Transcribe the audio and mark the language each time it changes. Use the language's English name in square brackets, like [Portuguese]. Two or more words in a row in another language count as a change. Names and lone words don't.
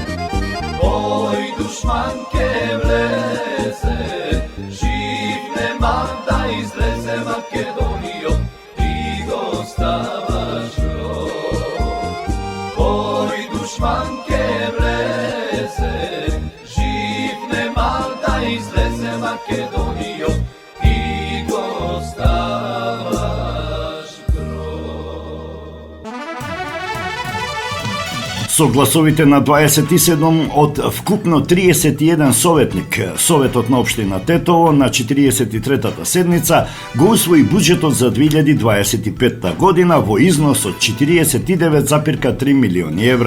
[Macedonian] Tvoj dušmanke vleze, živ nema da izleze Makedonijo, ti dostavaš grob. Tvoj dušmanke vleze, živ nema da izleze Makedonijo, ti dostavaš grob. Со гласовите на 27 од вкупно 31 советник, Советот на општина Тетово на 43-та седница го усвои буџетот за 2025 година во износ од 49,3 милиони евра.